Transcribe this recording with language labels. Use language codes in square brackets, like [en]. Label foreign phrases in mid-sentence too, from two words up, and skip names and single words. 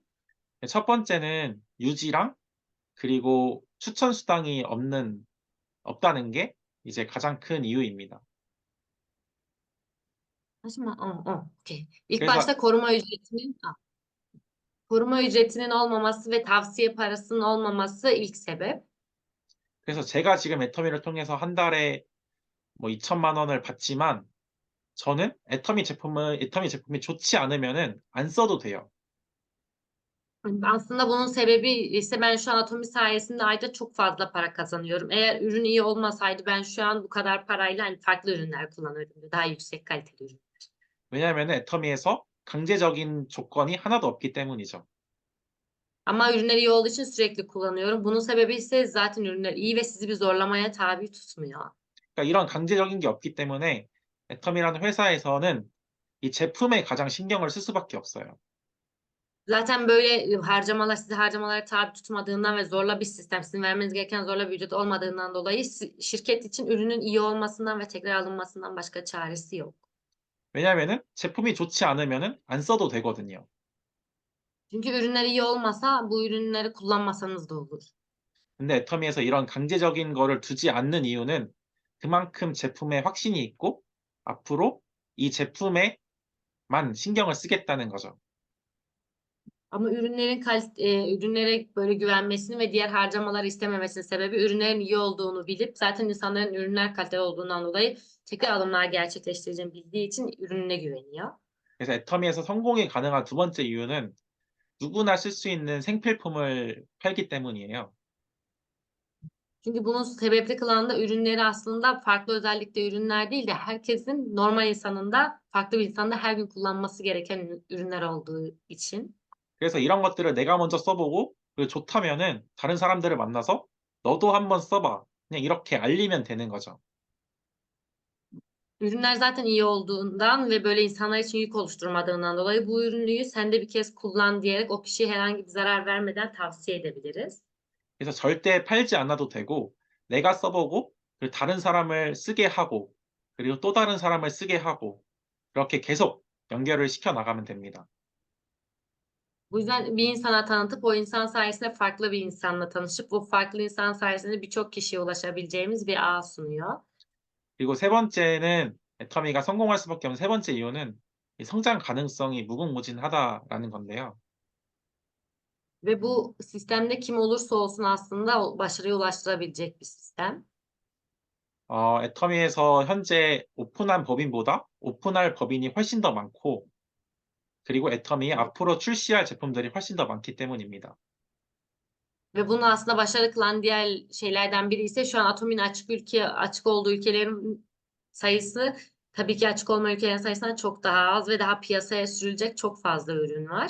[ko] 첫 번째는 유지랑 그리고 추천 수당이 없다는 게 이제 가장 큰 이유입니다. [tr] Okey. İlk [ko] 그래서 [tr] başta koruma ücretinin olmaması ve tavsiye parasının olmaması ilk sebep. [ko] 그래서 제가 지금 애터미를 통해서 한 달에 뭐 2천만 원을 받지만 저는 애터미 제품이 좋지 않으면은 안 써도 돼요. [tr] Aslında bunun sebebi ise ben şu an Atomi sayesinde ayda çok fazla para kazanıyorum. Eğer ürün iyi olmasaydı ben şu an bu kadar parayla hani farklı ürünler kullanırdım. Daha yüksek kaliteli ürün. [ko] 왜냐하면 애터미에서 강제적인 조건이 하나도 없기 때문이죠. [tr] Ama ürünler iyi olduğu için sürekli kullanıyorum. Bunun sebebi ise zaten ürünler iyi ve sizi bir zorlamaya tabi tutmuyor. [ko] 그러니까 이런 강제적인 게 없기 때문에 애터미라는 회사에서는 이 제품에 가장 신경을 쓸 수밖에 없어요. [tr] Zaten böyle sizi harcamalara tabi tutmadığından ve zorla bir sistem, sizin vermeniz gereken zorla bir ücret olmadığından dolayı şirket için ürünün iyi olmasından ve tekrar alınmasından başka çaresi yok. [ko] 왜냐하면은 제품이 좋지 않으면은 안 써도 되거든요. [tr] Çünkü ürünler iyi olmasa bu ürünleri kullanmasanız da olur. [ko] 근데 애터미에서 이런 강제적인 거를 두지 않는 이유는 그만큼 제품에 확신이 있고 앞으로 이 제품에만 신경을 쓰겠다는 거죠. [tr] Ama ürünlere böyle güvenmesinin ve diğer harcamaları istememesinin sebebi ürünlerin iyi olduğunu bilip zaten insanların ürünler kaliteli olduğundan dolayı tekrar alımlar gerçekleştireceğini bildiği için ürününe güveniyor. [ko] 그래서 애터미에서 성공이 가능한 두 번째 이유는 누구나 쓸 수 있는 생필품을 팔기 때문이에요. [tr] Çünkü bunun sebepli kılan da ürünleri aslında farklı özellikle ürünler değil de herkesin normal insanın da farklı bir insanda her gün kullanması gereken ürünler olduğu için. [ko] 그래서 이런 것들을 내가 먼저 써보고 그리고 좋다면은 다른 사람들을 만나서 너도 한번 써봐. 그냥 이렇게 알리면 되는 거죠. [tr] Ürünler zaten iyi olduğundan ve böyle insanlar için yük oluşturmadığından dolayı bu ürünü sen de bir kez kullan diyerek o kişiye herhangi bir zarar vermeden tavsiye edebiliriz. [ko] 그래서 절대 팔지 않아도 되고 내가 써보고 그리고 다른 사람을 쓰게 하고 그리고 또 다른 사람을 쓰게 하고 그렇게 계속 연결을 시켜 나가면 됩니다. [tr] Bu yüzden bir insana tanıtıp o insan sayesinde farklı bir insanla tanışıp bu farklı insan sayesinde birçok kişiye ulaşabileceğimiz bir ağ sunuyor. [ko] 그리고 세 번째는 애터미가 성공할 수밖에 없는 세 번째 이유는 이 성장 가능성이 무궁무진하다라는 건데요. [tr] Ve bu sistemde kim olursa olsun aslında o başarıya ulaştırabilecek bir sistem. [ko] 애터미에서 현재 오픈한 법인보다 오픈할 법인이 훨씬 더 많고 그리고 애터미에 앞으로 출시할 제품들이 훨씬 더 많기 때문입니다. [tr] Ve bunu aslında başarılı kılan diğer şeylerden biri ise şu an Atom'un açık olduğu ülkelerin sayısı tabii ki açık olmayan ülkelerin sayısından çok daha az ve daha piyasaya sürülecek çok fazla ürün var.